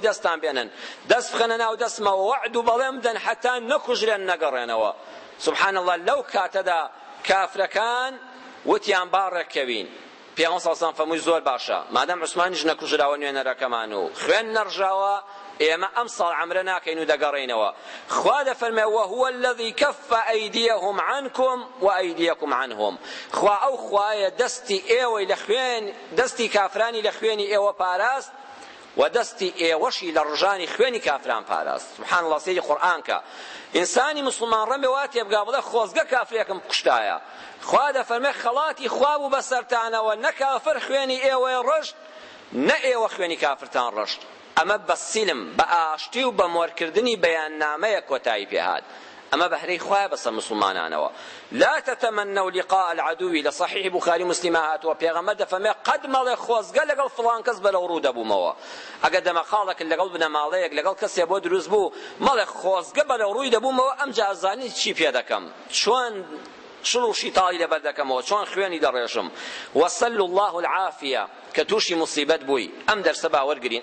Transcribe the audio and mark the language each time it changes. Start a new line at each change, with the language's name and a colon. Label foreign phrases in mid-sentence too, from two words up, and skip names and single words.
Central Kurdish: دەستان بێنن دەست بخەنە ناو دەستمەوە وەعد و بەڵێم بدەن حەتا نەکوژرێن نەگەڕێنەوە
Arabic: سبحان الله
Central Kurdish: لەو کاتەدا کافرەکان وتیان باڕێککەوین پیامبر
Arabic: صلی الله علیه و سلم
Central Kurdish: زۆر باشە مادام عوسمانیش نەکوژراوە نوێنەرەکەمان و خوێن نەڕژاوە ئێمە ئەم ساڵ عەمرە ناکەین و دەگەڕێینەوە خوا دەفەرمێ
Arabic: وهو الذي كف أيديهم عنكم وأيديكم عنهم
Central Kurdish: خوا ئەو خوایە دەستی ئێوەی لە خوێن دەستی کافرانی لە خوێنی ئێوە پاراست و دەستی ئێوەشی لە ڕژانی خوێنی کافران پاراست.
Arabic: سبحان الله
Central Kurdish: سەیری قورئان کە ئینسانی مسلمان ڕەنبێ وا تێبگا بڵێ خۆزگە کافرێکم کوشتایە. خوا دەفەرمێ خەڵاتی خوا بوو بەسەرتانەوە، نە کافر خوێنی ئێوەی ڕشت نە ئێوە خوێنی کافرتان ڕشت. ئەمە بە سیلم بە ئاشتی و بە مۆرکردنی بەیاننامەیە کۆتایی پێهات. ئەمە بەهرەی خوایە بەسەر مسلمانانەوە.
Arabic: لا تتمنوا لقاء العدو
Central Kurdish: لصحيح بخاري مسلم هاتووە پێغەمبەر دەفەرمێ قەد مەڵێ خۆزگە لەگەڵ فڵان کەس بەرەو ڕوو دەبوومەوە. ئەگەر دەمەخاڵێک لەگەڵ بنەماڵەیەک لەگەڵ کەسێ بۆ دروست بوو مەڵێ خۆزگە بەرەو ڕووی دەبوومەوە، ئەمجا ئەزانی چی پێ دەکەم، چۆن شڵ و شیتاڵی لەبەر دەکەمەوە، چۆن خوێنی دەڕێژم.
Arabic: وەسەل الله العافیە
Central Kurdish: کە تووشی مصیبەت بووی ئەم دەرسە باوەرگرین.